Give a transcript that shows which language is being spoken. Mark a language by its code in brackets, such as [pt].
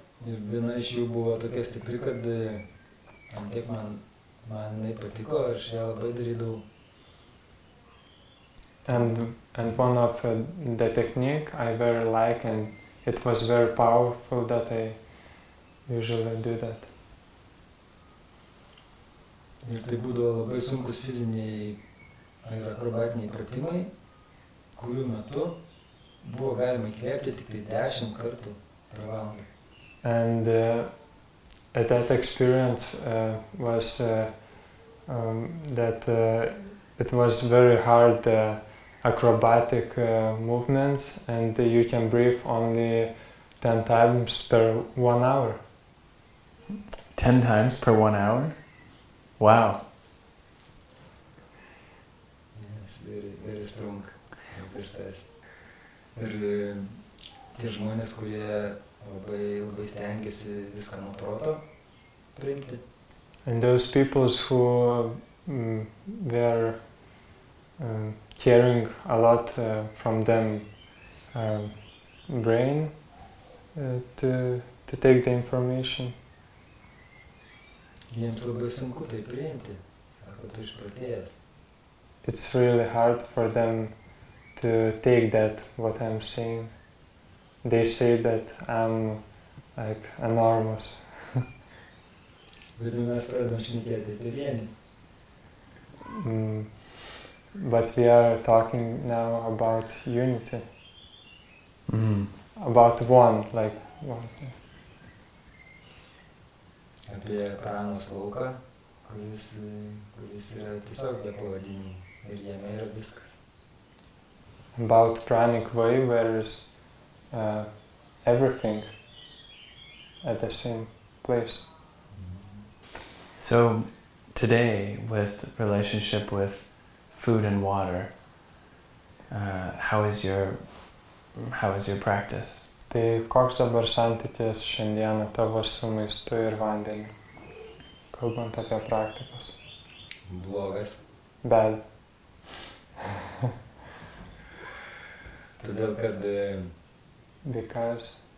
[lt] Ir viena iš jų buvo tokia stipri, kad tiek man jinai patiko, aš ją labai darydavau. [en] And one of the technique I very like, and it was very powerful that I usually do that. [lt] Ir tai būdavo labai sunkus fiziniai ir akrobatiniai pratimai, kurių metu buvo galima įkvėpti tik tai 10 kartų per valandą. [en] And that experience was that it was very hard acrobatic movements, and you can breathe only 10 times per 1 hour. 10 times per 1 hour? Wow. Yes, very strong exercise. [lt] Ir tie žmonės, kurie labai stengiasi viską nuo proto priimti. [en] And those people who were caring a lot from them brain to take the information. [lt] Jiems labai sunku tai priimti, sako, tu išprotėjęs. [en] It's really hard for them to take that what I'm saying. They say that I'm like enormous. [lt] Bet mes pradedam šnekėti apie vienį. [en] But we are talking now about unity. About one, like one. [lt] apie pranos lauką, kuris yra tiesiog be pavadinimų ir jame yra viskas. [en] About pranic way where is everything at the same place. So today, with relationship with food and water, how is your practice? [lt] Tai koks dabar santykis šiandieną tavo su maistu ir vandeniu, kalbant apie praktikas? Blogas. [en] Bad. [lt] Todėl, kad [en] Because